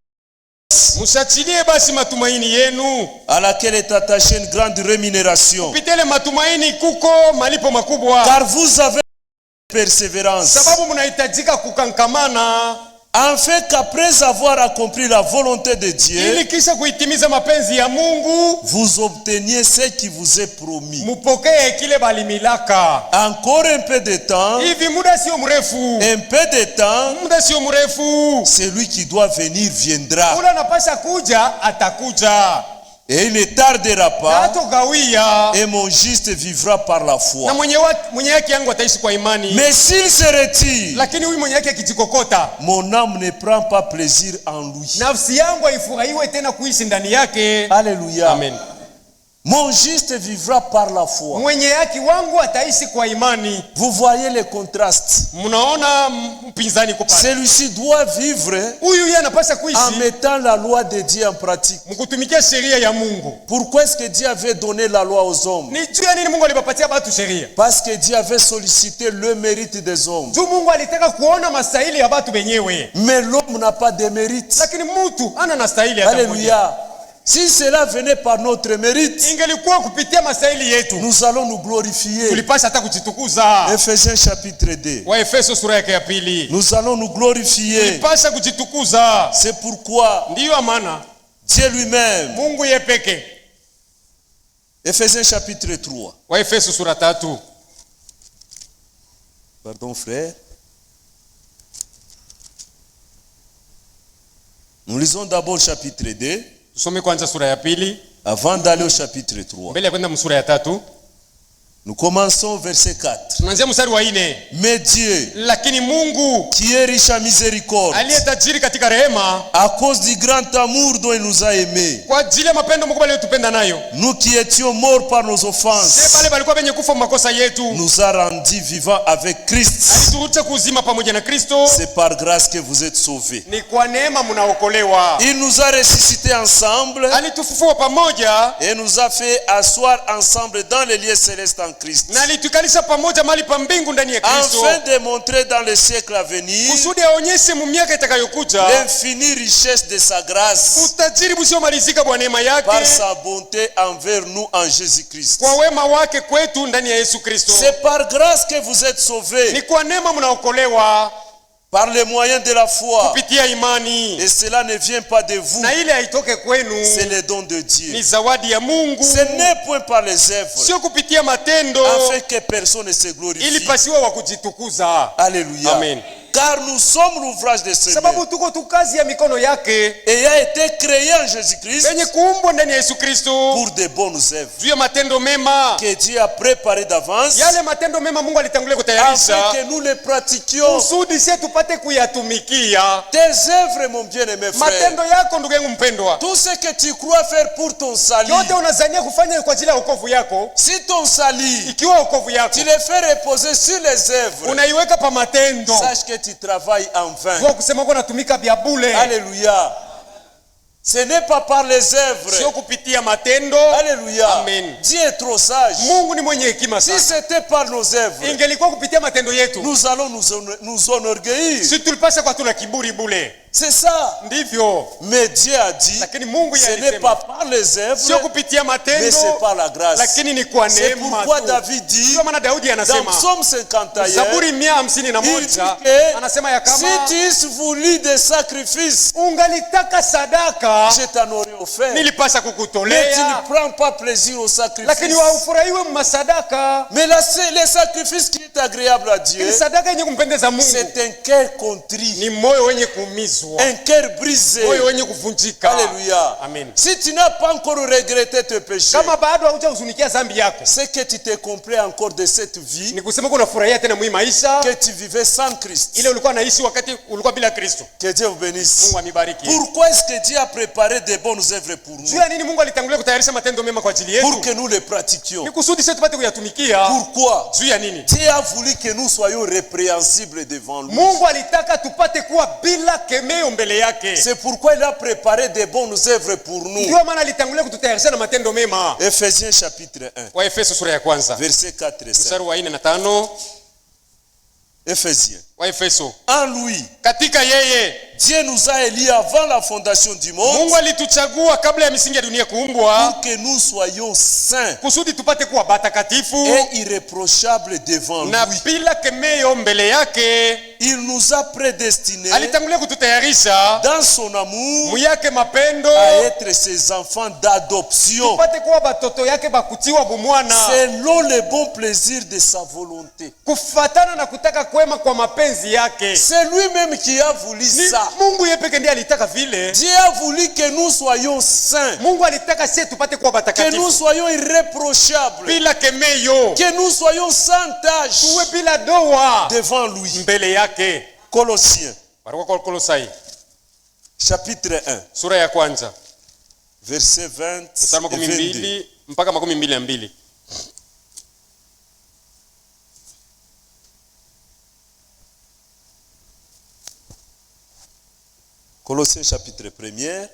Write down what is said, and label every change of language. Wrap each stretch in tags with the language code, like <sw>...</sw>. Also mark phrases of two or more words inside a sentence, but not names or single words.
<sw>Mshachilie basi matumaini yenu,</sw> <fr>à laquelle est attachée une grande rémunération,</fr> <sw>pitele matumaini kuko malipo makubwa,</sw> <fr>car vous avez persévérance.</fr> <sw>sababu mnahitajika kukankamana.</sw> <fr>afin qu'après avoir accompli la volonté de Dieu,</fr> <sw>ili kisha kuitimiza mapenzi ya Mungu</sw> <fr>vous obteniez ce qui vous est promis.</fr> <sw>mupokee kile balimilaka.</sw> <fr>Encore un peu de temps,</fr> <sw>Hivi muda sio mrefu,</sw> <fr>un peu de temps,</fr> <sw>muda sio mrefu,</sw> <fr>celui qui doit venir viendra.</fr> <sw>ule anapasha kuja atakuja,</sw> <fr>Et il ne tardera na pas,</fr> <sw>hatogawia,</sw> <fr>et mon juste vivra par la na foi.</fr> <sw>mwenye haki yangu ataishi kwa imani.</sw> <fr>Mais s'il se retire,</fr> <sw>Lakini huyu mwenye haki akijikokota,</sw> <fr>mon âme ne prend pas plaisir en lui.</fr> <sw>nafsi yangu haifurahiwe tena kuishi ndani yake.</sw> <fr>Alléluia. Amen. Mon juste vivra par la foi.</fr> <sw>Mwenye haki wangu ataishi kwa imani.</sw> <fr>Vous voyez le contraste.</fr> <sw>Mnaona mpinzani kupata.</sw> <fr>Celui-ci doit vivre</fr> <sw>Huyu yeye anapaswa en kuishi</sw> <fr>mettant la loi de Dieu en pratique.</fr> <sw>mkutumikia sheria ya Mungu.</sw> <fr>Pourquoi est-ce que Dieu avait donné la loi aux hommes?</fr> <sw>Ni juu ya nini Mungu alipapatia watu sheria?</sw> <fr>Parce que Dieu avait sollicité le mérite des hommes.</fr> <sw>Juu Mungu alitaka kuona mastahili ya watu wenyewe.</sw> <fr>Mais l'homme n'a pas de mérite.</fr> <sw>Lakini mtu ana nastahili hata moja.</sw> <fr>Alléluia. Si cela venait par notre mérite,</fr> <sw>Ingelikuwa kupitia mastahili yetu,</sw> <fr>nous allons nous glorifier.</fr> <sw>tulipasha hata kujitukuza.</sw> <fr>Ephésiens chapitre 2.</fr> <sw>Waefeso sura yake ya pili.</sw> <fr>Nous allons nous glorifier.</fr> <sw>Tulipasha kujitukuza.</sw> <fr>C'est pourquoi</fr> <sw>Ndiyo maana</sw> <fr>Dieu lui-même,</fr> <sw>Mungu yeye peke.</sw> <fr>Ephésiens chapitre 3.</fr> <sw>Waefeso sura 3.</sw> <fr>Pardon frère. Nous lisons d'abord chapitre 2</fr> <sw>Tusome kwanza sura ya pili</sw> <fr>avant d'aller au chapitre 3.</fr> <sw>mbele ya kwenda msura ya 3.</sw> <fr>Nous commençons au verset 4.</fr> <sw>Tunaanzia mstari wa 4.</sw> <fr>Mais Dieu,</fr> <sw>Lakini Mungu</sw> <fr>qui est riche en miséricorde,</fr> <sw>aliye tajiri katika rehema,</sw> <fr>à cause du grand amour dont il nous a aimés,</fr> <sw>kwa ajili ya mapendo makubwa aliyotupenda nayo,</sw> <fr>nous qui étions morts par nos sisi offenses,</fr> <sw>pale balikuwa wenye kufa makosa yetu,</sw> <fr>nous a rendus vivants avec Christ.</fr> <sw>aliturucha kuzima pamoja na Kristo.</sw> <fr>C'est par grâce que vous êtes sauvés.</fr> <sw>Ni kwa neema mnaokolewa.</sw> <fr>Il nous a ressuscités ensemble</fr> <sw>Alitufufua pamoja</sw> <fr>et nous a fait asseoir ensemble dans les lieux célestes en Christ,</fr> <sw>na alitukalisha pamoja mahali pa mbingu ndani ya Kristo,</sw> <fr>afin de montrer dans le siècle à venir</fr> <sw>kusudi aonyeshe mu miaka itakayokuja</sw> <fr>l'infinie richesse de sa grâce</fr> <sw>utajiri usiomalizika bwa neema yake</sw> <fr>par sa bonté envers nous en Jésus-Christ.</fr> <sw>kwa wema wake kwetu ndani ya Yesu Kristo.</sw> <fr>C'est par grâce que vous êtes sauvés,</fr> <sw>Ni kwa neema mnaokolewa</sw> <fr>par le moyen de la foi.</fr> <sw>kupitia imani,</sw> <fr>Et cela ne vient pas de vous,</fr> <sw>na ile haitoke kwenu,</sw> <fr>c'est le don de ni Dieu.</fr> <sw>zawadi ya Mungu,</sw> <fr>Ce n'est point par les œuvres,</fr> <sw>sio kupitia matendo,</sw> <fr>afin que personne ne se ili glorifie.</fr> <sw>pasiwe wa kujitukuza.</sw> <fr>Alléluia. Amen. Car nous sommes l'ouvrage de ce</fr> <sw>Sababu tuko tu kazi ya mikono yake,</sw> <fr>ayant été créés en Jésus-Christ</fr> <sw>penye kuumbwa ndani ya Yesu Kristo</sw> <fr>pour de bonnes œuvres</fr> <sw>juu ya matendo mema.</sw> <fr>que Dieu a préparées d'avance</fr> <sw>Yale matendo mema Mungu alitangulia afin kutayarisha</sw> <fr>que nous les pratiquions.</fr> <sw>kusudi sie tupate kuyatumikia.</sw> <fr>Tes œuvres, mon bien-aimé frère,</fr> <sw>Matendo yako ndugu yangu mpendwa,</sw> <fr>tout ce que tu crois faire pour ton salut,</fr> <sw>yote unazania kufanya kwa ajili ya wokovu yako,</sw> <fr>si ton salut,</fr> <sw>ikiwa wokovu yako</sw> <fr>tu le fais reposer sur les œuvres,</fr> <sw>unaiweka pa matendo,</sw> <fr>sache que tu travailles en vain.</fr> <sw>kwa kusema kwa natumika vya bure,</sw> <fr>Alléluia. Ce n'est pas par les sio œuvres.</fr> <sw>kupitia matendo.</sw> <fr>Alléluia. Amen. Dieu est trop sage.</fr> <sw>Mungu ni mwenye hekima Si sana.</sw> <fr>c'était par nos œuvres,</fr> <sw>Ingelikuwa kupitia matendo yetu,</sw> <fr>nous allons nous enorgueillir.</fr> <sw>si tulipasha kwa tuna kiburi bure.</sw> <fr>C'est ça.</fr> <sw>Ndivyo,</sw> <fr>Mais Dieu a dit,</fr> <sw>lakini Mungu</sw> <fr>ce n'est</fr> <sw>alisema</sw> <fr>pas par les sio œuvres, kupitia mais matendo, c'est par la grâce.</fr> <sw>lakini ni kwa</sw> <fr>C'est neema pourquoi tu. David dit,</fr> <sw>Ndio maana Daudi dans anasema</sw> <fr>Psaume 51, Zaburi il dit 151 que</fr> <sw>anasema ya si kama</sw> <fr>tu eussses voulu des sacrifices,</fr> <sw>ungalitaka sadaka</sw> <fr>je t'en aurais offert. nilipasha Mais tu kukutolea, ne prends pas plaisir au lakini sacrifice.</fr> <sw>waufurahiwe masadaka.</sw> <fr>Mais le sacrifice qui est agréable à Dieu,</fr> <sw>Ili sadaka yenye kumpendeza Mungu</sw> <fr>c'est un cœur contrit,</fr> <sw>ni moyo wenye kuumizwa,</sw> <fr>un cœur brisé.</fr> <sw>moyo wenye kuvunjika.</sw> <fr>Alléluia. Amen. Si tu n'as pas encore regretté tes péchés,</fr> <sw>Kama bado haujahuzunikia dhambi yako,</sw> <fr>c'est que tu te complais encore de cette vie</fr> <sw>ni kusema kuna furahia tena mwi maisha</sw> <fr>que tu vivais sans Christ.</fr> <sw>ile ulikuwa naishi wakati ulikuwa bila Kristo.</sw> <fr>Que Dieu vous bénisse.</fr> <sw>Mungu amibariki.</sw> <fr>Pourquoi est-ce que Dieu a préparé de bonnes œuvres pour Juu nous?</fr> <sw>ya nini Mungu alitangulia kutayarisha matendo mema kwa ajili Pour yetu?</sw> <fr>que nous les pratiquions.</fr> <sw>Ni kusudi sisi tupate kuyatumikia.</sw> <fr>Pourquoi?</fr> <sw>Juu ya nini?</sw> <fr>Dieu a voulu que nous soyons répréhensibles devant lui.</fr> <sw>Mungu alitaka tupate kuwa bila kemeo mbele yake.</sw> <fr>C'est pourquoi il a préparé de bonnes œuvres pour nous.</fr> <sw>Ndio maana alitangulia kututayarisha na matendo mema.</sw> <fr>Ephésiens chapitre 1,</fr> <sw>Waefeso sura ya kwanza</sw> <fr>verset 4 et 5.</fr> <sw>mstari wa 4 na 5. Ephésiens Waefeso.</sw> <fr>En lui,</fr> <sw>Katika yeye</sw> <fr>Dieu nous a élis avant la fondation du monde</fr> <sw>Mungu alituchagua kabla ya misingi ya dunia kuumbwa</sw> <fr>pour que nous soyons saints</fr> <sw>kusudi tupate kuwa batakatifu</sw> <fr>et irréprochables devant na lui.</fr> <sw>bila kemeo mbele yake.</sw> <fr>Il nous a prédestinés</fr> <sw>Alitangulia kututayarisha</sw> <fr>dans son amour</fr> <sw>muyake mapendo</sw> <fr>à être ses enfants d'adoption</fr> <sw>tupate kuwa batoto yake bakutiwa bumwana</sw> <fr>selon le bon plaisir de sa volonté.</fr> <sw>kufatana na kutaka kwema kwa mapenzi yake.</sw> <fr>C'est lui-même qui a voulu Ni ça.</fr> <sw>Mungu yeye pekee ndiye alitaka vile.</sw> <fr>Dieu a voulu que nous soyons saints,</fr> <sw>Mungu alitaka sisi tupate kuwa</sw> <fr>que nous batakatifu soyons irréprochables,</fr> <sw>bila kemeyo,</sw> <fr>que nous soyons sans tache</fr> <sw>tuwe bila doa</sw> <fr>devant lui.</fr> <sw>mbele yake. Colossiens, Barua kwa Kolosai</sw> <fr>chapitre 1,</fr> <sw>sura ya kwanza</sw> <fr>verset 20 mstari et 22.</fr> <sw>12 mpaka 22.</sw> <fr>Colossiens chapitre 1.</fr>